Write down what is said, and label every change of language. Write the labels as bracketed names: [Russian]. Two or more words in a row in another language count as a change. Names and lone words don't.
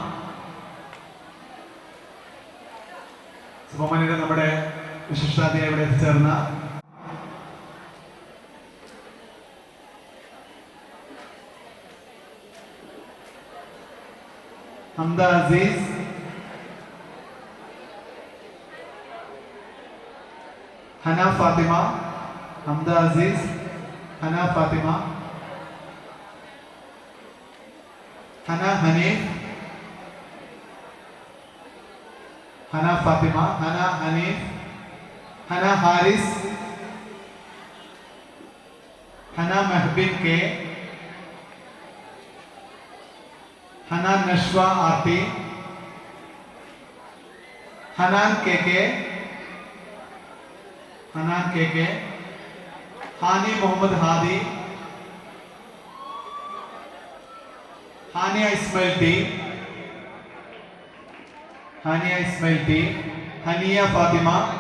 [Malayalam] ബഹുമാനിയുടെ നമ്മുടെ വിശിഷ്ടാതിഥിയായി ഇവിടെ എത്തിച്ചേർന്ന ഹംദ അസീസ്, हना फातिमा, हमदा अजीज, हना फातिमा, हना हनीफ, हना फातिमा, हना हनीफ, हना हारिस, हना महबिन के, हना नशवा आरती, हनान के, हनान के, हानी मोहम्मद हादी, हानिया इस्माइल टी, हानिया इस्माइल टी, हनिया फातिमा,